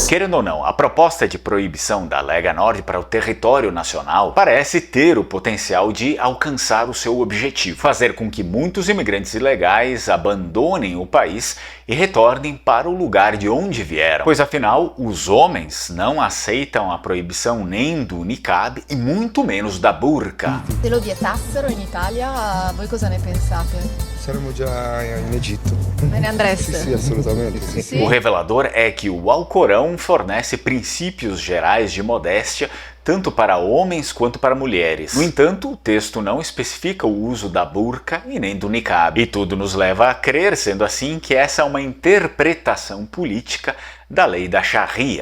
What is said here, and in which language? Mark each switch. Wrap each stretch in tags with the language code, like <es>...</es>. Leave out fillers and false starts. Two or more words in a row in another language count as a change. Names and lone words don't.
<pt>Querendo ou não, a proposta de proibição da Lega Nord para o território nacional parece ter o potencial de alcançar o seu objetivo, fazer com que muitos imigrantes ilegais abandonem o país e retornem para o lugar de onde vieram, pois afinal os homens não aceitam a proibição nem do niqab e muito menos da burca.</pt> <it>Se lo vietassero in Italia, voi cosa ne pensate? Saremo già in Egitto. Me ne andreste? Sì, assolutamente. Sì. Sì.</it> <pt>O revelador é que o Alcorão fornece princípios gerais de modéstia tanto para homens quanto para mulheres. No entanto, o texto não especifica o uso da burca e nem do niqab. E tudo nos leva a crer, sendo assim, que essa é uma interpretação política da lei da Sharia.</pt>